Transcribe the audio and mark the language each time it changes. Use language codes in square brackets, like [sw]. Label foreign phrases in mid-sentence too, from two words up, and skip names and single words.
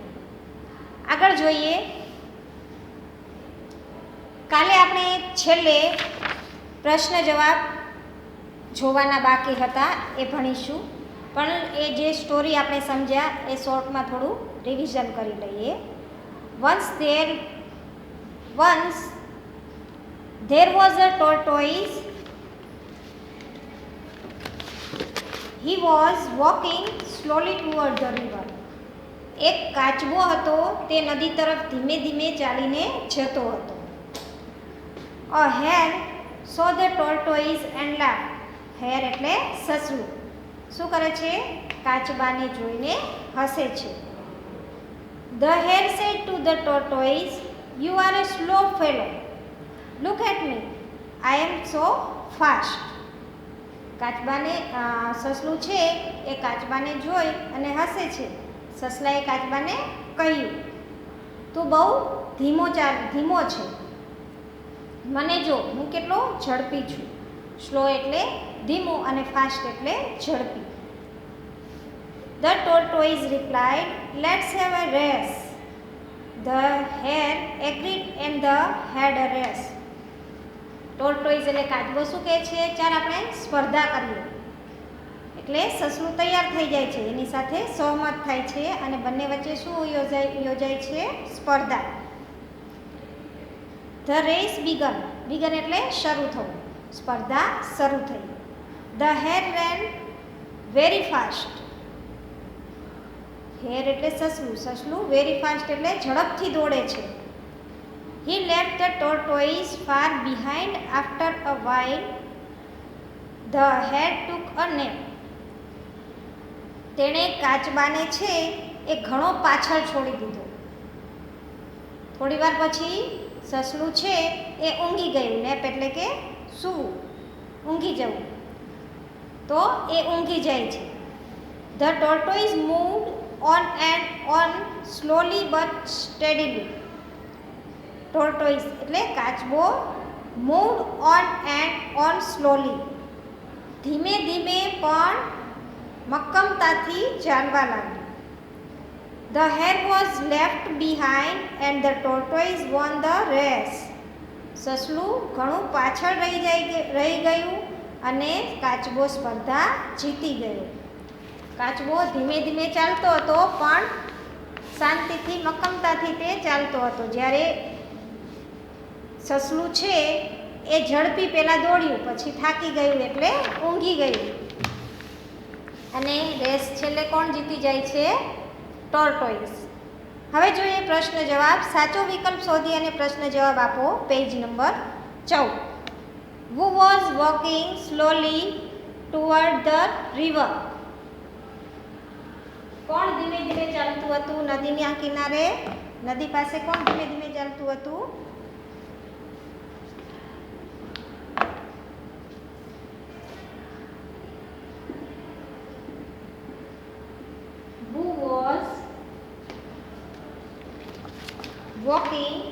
[gu] આગળ જોઈએ. કાલે આપણે છેલ્લે પ્રશ્ન જવાબ જોવાના બાકી હતા એ ભણીશું, પણ એ જે સ્ટોરી આપણે સમજ્યા એ શોર્ટમાં થોડું રિવિઝન કરી લઈએ. [en] Once there was a tortoise. He was walking slowly toward the river. [gu] એક કાચબો હતો, તે નદી તરફ ધીમે ધીમે ચાલીને જતો હતો. [en] A hare saw the tortoise and laughed. [gu] Hare એટલે સસલું. શું કરે છે? કાચબાને જોઈને હસે છે. [en] The hare said to the tortoise, "You are a slow fellow. Look at me. I am so fast." [gu] કાચબાને સસલું છે એ કાચબાને જોઈ અને હસે છે. સસલાએ કાચબાને કહ્યું, તું બહુ ધીમો છે, મને જો, હું કેટલો ઝડપી છું. સ્લો એટલે ધીમો અને ફાસ્ટ એટલે ઝડપી. [en] The tortoise replied, "Let's have a race." The hare agreed and they had a race. [gu] Tortoise એટલે કાચબો શું કહે છે? ચાલ આપણે સ્પર્ધા કરીએ. એટલે સસલું તૈયાર થઈ જાય છે, એની સાથે સહમત થાય છે અને બંને વચ્ચે શું યોજાય છે? સ્પર્ધા. [en] The race began. [gu] Began એટલે શરૂ થવું. સ્પર્ધા શરૂ થઈ. [en] The hare ran very fast. [gu] હેર એટલે સસલું [en] very fast [gu] એટલે ઝડપથી દોડે છે. [en] He left the tortoise far behind. After a while the hare took a nap. [gu] તેણે કાચબાને છે એ ઘણો પાછળ છોડી દીધો. થોડી વાર પછી સસલું છે એ ઊંઘી ગયું. નેપ એટલે કે સૂવું, ઊંઘી જવું. તો એ ઊંઘી જાય છે. [en] The tortoise moved on and on, slowly but steadily. Tortoise [gu] એટલે કાચબો [en] moved on and on slowly. [gu] ધીમે ધીમે પણ મક્કમતાથી ચાલવા લાગ્યું. The hare was left behind and the tortoise won the race. સસલું ઘણું પાછળ રહી ગયું અને કાચબો સ્પર્ધા જીતી ગયો. કાચબો ધીમે ધીમે ચાલતો હતો પણ શાંતિથી મક્કમતાથી તે ચાલતો હતો. જ્યારે સસલું છે એ ઝડપી પહેલાં દોડ્યું, પછી થાકી ગયું એટલે ઊંઘી ગયું અને રેસ છેલ્લે કોણ જીતી જાય છે? ટોર્ટોઇઝ. હવે જોઈએ પ્રશ્ન જવાબ. સાચો વિકલ્પ શોધી અને પ્રશ્ન જવાબ આપો. [en] page number [gu] 14. [en] Who was walking slowly toward the river? [gu] કોણ ધીમે ધીમે ચાલતું હતું નદીના કિનારે? નદી પાસે કોણ ધીમે ધીમે ચાલતું હતું? [en] Who was walking